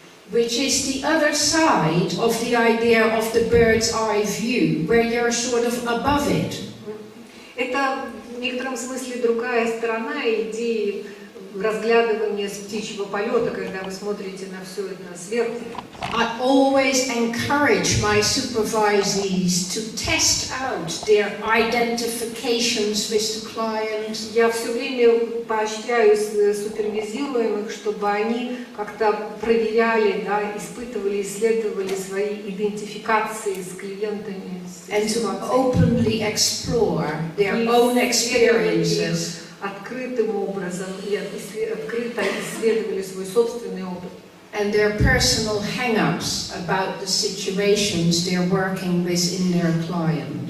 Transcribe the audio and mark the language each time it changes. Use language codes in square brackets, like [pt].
[en] Which is the other side of the idea of the bird's eye view, where you're sort of above it. [ru] Это в некотором смысле другая сторона идеи разглядывания с птичьего полета, когда вы смотрите на все это сверху. [en] I always encourage my supervisees to test out their identifications with the client. [ru] Я все время поощряю супервизируемых, чтобы они как-то проверяли, да, испытывали, исследовали свои идентификации с клиентами. [en] And to openly explore their own experiences. [ru] Открытым образом и открыто исследовали свой собственный опыт. [en] And their personal hang-ups about the situations they're working with in their client.